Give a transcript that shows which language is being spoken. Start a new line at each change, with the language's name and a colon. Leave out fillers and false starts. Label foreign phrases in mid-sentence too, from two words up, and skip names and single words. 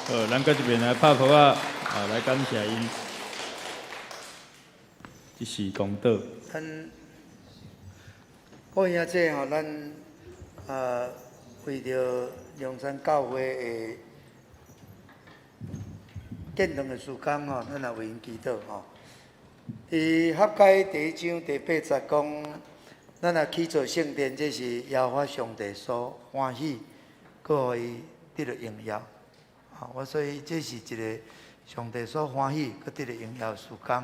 Min Nan Chinese: 咱搁这边来拍鼓来感谢因，这是功德。咱各位兄弟吼，咱为着龙山教会的建堂的时间吼，咱也为因祈祷吼。伫合解第1章第8节讲，咱也起造圣殿，这是耶和华上帝所欢喜，搁互伊得到荣耀。我所以这是一个上帝所欢喜，搁得到荣耀的时间。